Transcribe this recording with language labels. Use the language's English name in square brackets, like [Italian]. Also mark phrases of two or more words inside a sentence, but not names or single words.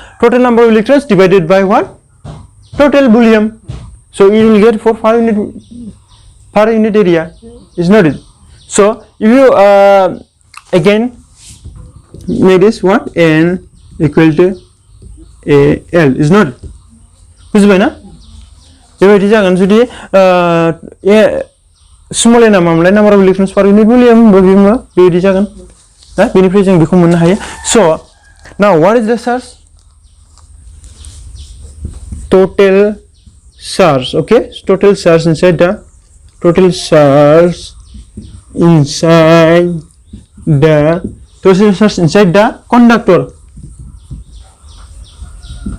[English] Total number of electrons divided by what? Total volume. So you will get for per unit area. Is not it? So if you again make this what? N equal to AL. Is not it? [Bodo] बुझबाय ना? बेबायदि जागोन जुदि स्मॉल n मामलाय [English] number of electrons per unit volume [Bodo] बेबायदि जागोन ना बेनिफ्राय जों बेखौ मोननो हायो. [English] So now what is the charge? Total charge. Okay, total charge inside the conductor.